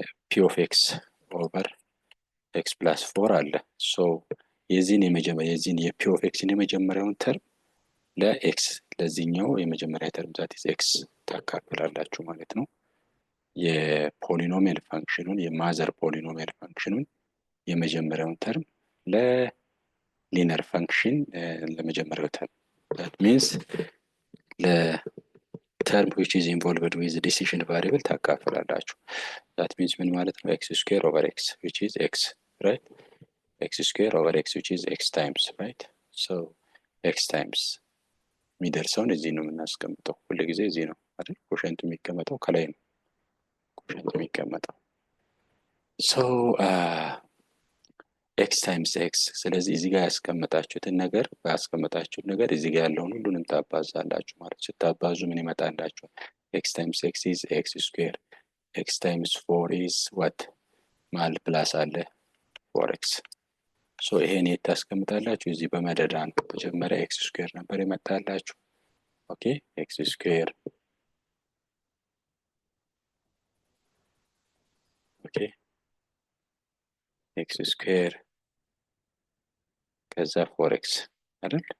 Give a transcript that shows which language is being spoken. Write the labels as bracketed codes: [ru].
[am] p of x over x plus 4 አለ። so የዚህን የp of x የመጀመሪያውን ተርም ለx ለዚህኛው የመጀመሪያ ተርም [en] that is x [am] ታካፍላላችሁ ማለት ነው። የፖሊኖሚያል ፋንክሽኑን የማዘር ፖሊኖሚያል ፋንክሽኑን የመጀመሪያውን ተርም ለሊነር ፋንክሽን ለመጀመሪያው ተርም that means [en] ለተርም which is involved with the decision variable ታካፍላላችሁ። that means [am] ምን ማለት ነው? [en] x square over x which is x, right? x square over x which is x times, right? [am] so x times የሚደርሰውን እዚህ ነው የምናስቀምጠው። ሁሉ ጊዜ እዚህ ነው አይደል? ኮሸንት የሚቀመጠው ከላይ ነው ኮሸንት የሚቀመጠው። so x times x ስለዚህ እዚህ ጋር ያስቀመጣችሁትን ነገር ባስቀመጣችሁት ነገር እዚህ ጋር ያለውን ሁሉንም ታባዛላችሁ ማለት ነው። ስታባዙ ምን ይመጣላችሁ? [en] x times x is x square, x times 4 is what? [am] ማል ፕላስ አለ 4x. so ይሄን የታስቀምጣላችሁ እዚህ በመደዳ ነው። መጀመሪያ x square ነበር ይመጣላችሁ። ኦኬ x square ኦኬ x square ከዛ 4x አይደል?